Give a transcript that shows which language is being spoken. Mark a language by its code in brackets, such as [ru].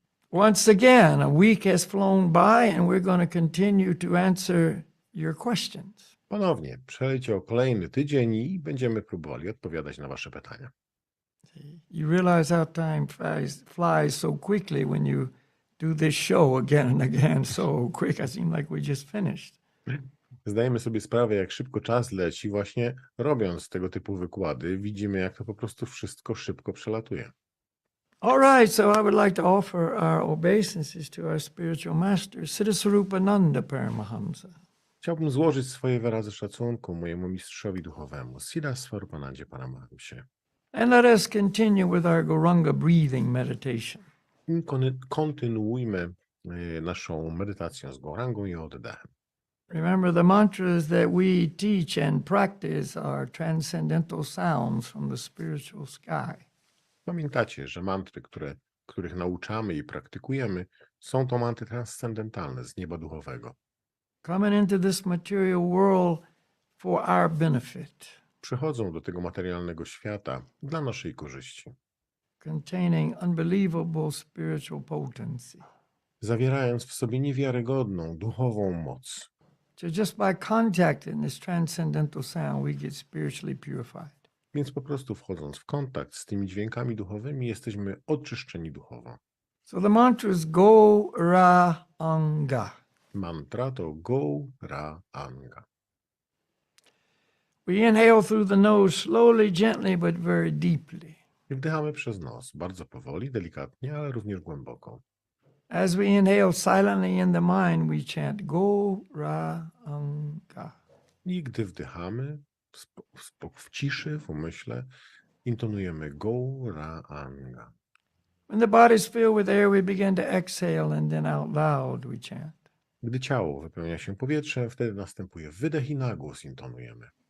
[en] Once again, a week has flown by, and we're going to continue to answer your questions. [pl] Ponownie przeleciał kolejny tydzień i będziemy próbowali odpowiadać na Wasze pytania. [en] You realize how time flies so quickly when you do this show again and again so quick. I seem like we just finished. [pl] Zdajemy sobie sprawę, jak szybko czas leci, właśnie robiąc tego typu wykłady. Widzimy, jak to po prostu wszystko szybko przelatuje. [en] All right, so I would like to offer our obeisances to our spiritual master, Siddhaswarupananda Paramahamsa. [pl] Chciałbym złożyć swoje wyrazy szacunku mojemu mistrzowi duchowemu, Siddhaswarupanandzie Paramahamsie. [en] And let us continue with our Goranga breathing meditation. [pl] I kontynuujmy naszą medytację z gorangą i oddechem. [en] Remember, the mantras that we teach and practice are transcendental sounds from the spiritual sky. [pl] Pamiętacie, że mantry, których nauczamy i praktykujemy, są to mantry transcendentalne z nieba duchowego. [en] Coming into this material world for our benefit. [pl] Przychodzą do tego materialnego świata dla naszej korzyści. [en] Containing unbelievable spiritual potency. [pl] Zawierając w sobie niewiarygodną, duchową moc. [en] So just by contacting this transcendental sound, we get spiritually purified. [pl] Więc po prostu wchodząc w kontakt z tymi dźwiękami duchowymi, jesteśmy oczyszczeni duchowo. [en] So the mantra is Go Ra Anga. [pl] Mantra to Go Ra Anga. [en] We inhale through the nose slowly, gently, but very deeply. [pl] I wdychamy przez nos, bardzo powoli, delikatnie, ale również głęboko. [en] As we inhale silently in the mind, we chant Go Ra Anga. [pl] I gdy wdychamy w ciszy, w umyśle, intonujemy go, ra, anga. [en] When the body is filled with air, we begin to exhale, and then out loud we chant. [pl] Gdy ciało wypełnia się powietrzem, wtedy następuje wydech i na głos intonujemy.